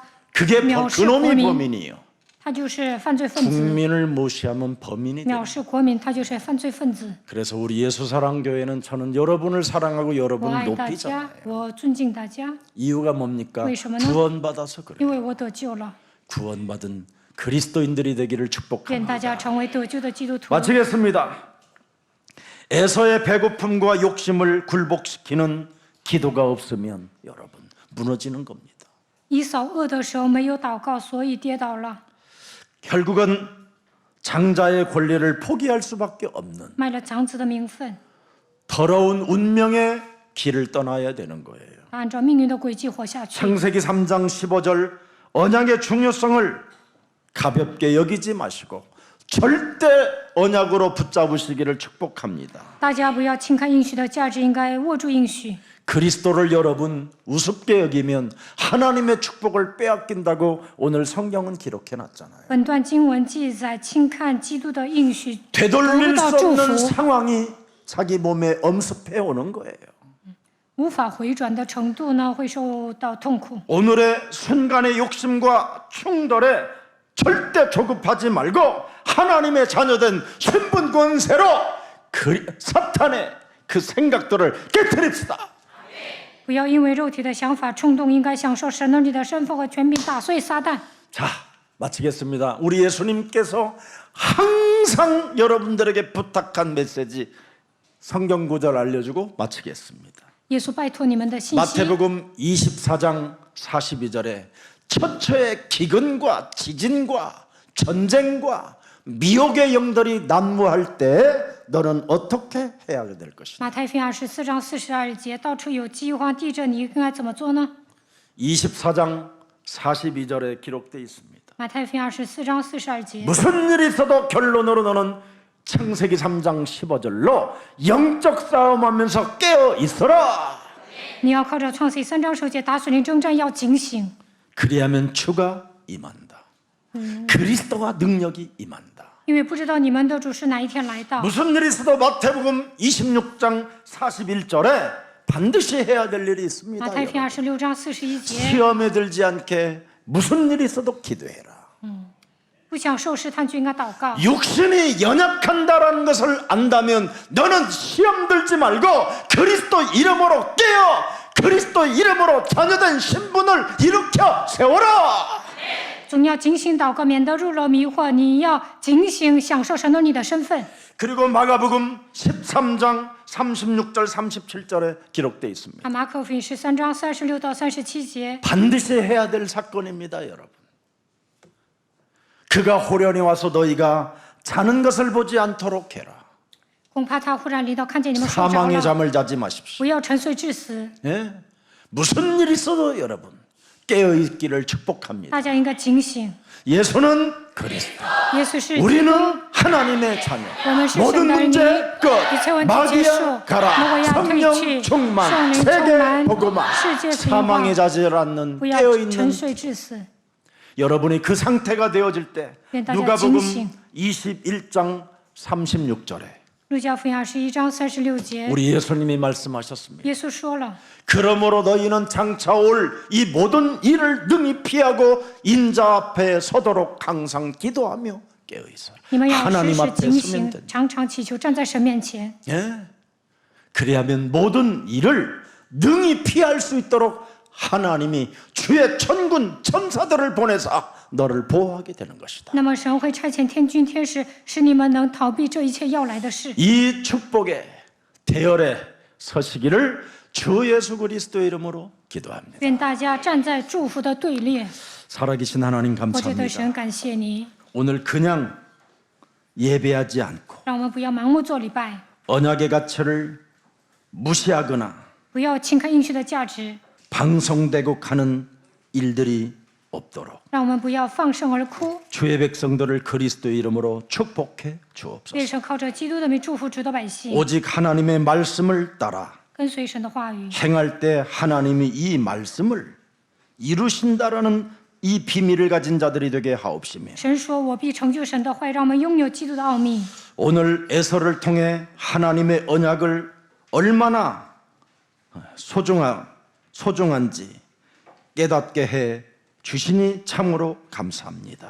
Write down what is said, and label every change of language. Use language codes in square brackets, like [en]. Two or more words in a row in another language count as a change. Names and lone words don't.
[ko] 그게 [zh] 藐视 [ko] 그놈이 [zh] 国民， [ko] 범인이에요. [zh] 他就是犯罪分子。 [ko] 국민을 무시하면 범인이 돼. [zh] 藐视国民，他就是犯罪分子。 [ko] 그래서 우리 예수사랑교회는 저는 여러분을 사랑하고 [zh] 我 [ko] 여러분을 [zh] 爱大家 [ko] 높이잖아요. ， [zh] 我尊敬大家， [ko] 이유가 뭡니까? [zh] 为什么呢？ [ko] 구원받아서 그래요. [zh] 因为我得救了。 [ko] 구원받은 그리스도인들이 되기를 [zh] 愿大 [ko] 축복합니다. [zh] 家成为得救的基督徒。 [ko] 마치겠습니다. 에서의 배고픔과 욕심을 굴복시키는 기도가 없으면 여러분 무너지는 겁니다. [zh] 以扫饿的时候没有祷告，所以跌倒了， [ko] 결국은 장자의 권리를 포기할 수밖에 없는 [zh] 卖了长子的名分， [ko] 더러운 운명의 길을 떠나야 되는 거예요. [zh] 按照命运的轨迹活下去。 [ko] 창세기 3장 15절 언약의 중요성을 가볍게 여기지 마시고 절대 언약으로 붙잡으시기를 축복합니다. [zh] 大家不要轻看应许的价值，应该握住应许。 [ko] 그리스도를 여러분 우습게 여기면 하나님의 축복을 빼앗긴다고 오늘 성경은 기록해 놨잖아요. [zh] 本段经文记载，轻看基督的应许，得不 [ko] 되돌릴 [zh] 到 [ko] 수 [zh] 祝 [ko] 없는 [zh] 福， [ko] 상황이 자기 몸에 엄습해 오는 거예요. [zh] 无法回转的程度呢，会受到痛苦。 [ko] 오늘의 순간의 욕심과 충돌에 절대 조급하지 말고 하나님의 자녀된 신분 권세로 사탄의 그 생각들을 깨트립시다. [zh] 不要因为肉体的想法冲动，应该享受神儿女的身份和权柄，打碎撒旦。 [ko] 자, 마치겠습니다. 우리 예수님께서 항상 여러분들에게 부탁한 메시지 성경 구절 알려주고 마치겠습니다. [zh] 耶稣拜托你们的信息。 [ko] 마태복음 24장 42절에 처처의 기근과 지진과 전쟁과 미혹의 영들이 난무할 때 너는 어떻게 해야 될 것이냐. [zh] 马太福音24章42节，到处有饥荒、地震，你应该怎么做呢？ [ko] 24장 42절에 기록되어 있습니다. [zh] 马太福音24章42节， [ko] 무슨 일이 있어도 결론으로 너는 창세기 3장 15절로 영적 싸움하면서 깨어 있어라. 你要靠着创世3章10节打属灵征战，要警醒， 그리하면 주가 임한다. 그리스도와 능력이 임한다. [zh] 因为不知道你们的主是哪一天来到。 [ko] 무슨 일이 있어도 마태복음 26장 41절에 반드시 해야 될 일이 있습니다. [zh] 马太福音 [ko] 여러분. [zh] 26章41节， [ko] 시험에 들지 않게 무슨 일이 있어도 기도해라. [zh] 不想受试探就应该祷告。 [ko] 육신이 연약한다라는 것을 안다면 너는 시험 들지 말고 그리스도 이름으로 깨어 그리스도 이름으로 자녀된 신분을 일으켜 세워라. [zh] 总要警醒祷告，免得入了迷惑。你要警醒，享受神的你的身份。 [ko] 그리고 마가복음 13장 36절 37절에 기록되어 있습니다. [zh] 马可福音13章36到37节， [ko] 반드시 해야 될 사건입니다, 여러분. 그가 호련히 와서 너희가 자는 것을 보지 않도록 해라. [zh] 恐怕他忽然临到，看见你们睡着 [ko] 사망의 [zh] 了， [ko] 잠을 자지 마십시오. [zh] 不要沉睡致死。 [ko] 예? 무슨 일이 있어도 여러분 깨어 있기를 축복합니다. [zh] 大家应该警醒。 [ko] 예수는 그리스도, [zh] 耶稣是基督， [ko] 우리는 하나님의 자녀. [zh] 我们是 [ko] 모든 [zh] 神的儿女， [ko] 문제 [zh] 一切 [ko] 끝. [zh] 问题结束， [ko] 마귀야 [zh] 魔鬼 [ko] 가라. [zh] 要退 [ko] 성령 [zh] 去， [ko] 충만, [zh] 圣灵充 [ko] 세계 [zh] 满， [ko] 복음화, [zh] 世界福音化， [ko] 사망의 자질 않는 [zh] 不要 [ko] 깨어 [zh] 沉 [ko] 있는 [zh] 睡致死。 [ko] 여러분이 그 상태가 되어질 때 네, 다시 누가복음 진심. 21장 36절에 [zh] 路加福音21章36节， [ko] 우리 예수님이 말씀하셨습니다. [zh] 耶稣说了。 [ko] 그러므로 너희는 장차 올 이 모든 일을 능히 피하고 인자 앞에 서도록 항상 기도하며 깨어 있어라. [zh] 你们要时 [ko] 하나님 [zh] 时 [ko] 앞에 [zh] 警 [ko] 서면 [zh] 醒， [ko] 된다. [zh] 常常祈求，站在神面前。 [ko] 예? 그리하면 모든 일을 능히 피할 수 있도록 하나님이 주의 천군 천사들을 보내사 너를 보호하게 되는 것이다. [zh] 那么神会差遣天军天使，使你们能逃避这一切要来的事。 [ko] 이 축복의 대열에 서시기를 주 예수 그리스도의 이름으로 기도합니다. [zh] 愿大家站在祝福的队列。 [ko] 살아계신 하나님 [zh] 我觉得 [ko] 감사합니다. [zh] 神感谢你， [ko] 오늘 그냥 예배하지 않고 [zh] 让我们不要盲目做礼拜， [ko] 언약의 가치를 무시하거나 [zh] 不要轻看应许的价值， [ko] 방송되고 가는 일들이 없도록 [zh] 让我们不要放声而哭。 [ko] 주의 백성들을 그리스도의 이름으로 축복해 주옵소서. [zh] 愿神靠着基督的名祝福主的百姓， [ko] 오직 하나님의 말씀을 따라 [zh] 跟随神的话语， [ko] 행할 때 하나님이 이 말씀을 이루신다라는 이 비밀을 가진 자들이 되게 하옵시며 [zh] 神说：“我必成就神的话，让我们拥有基督的奥秘。 [ko] 오늘 에서를 통해 하나님의 언약을 얼마나 소중한지 깨닫게 해 주시니 참으로 감사합니다.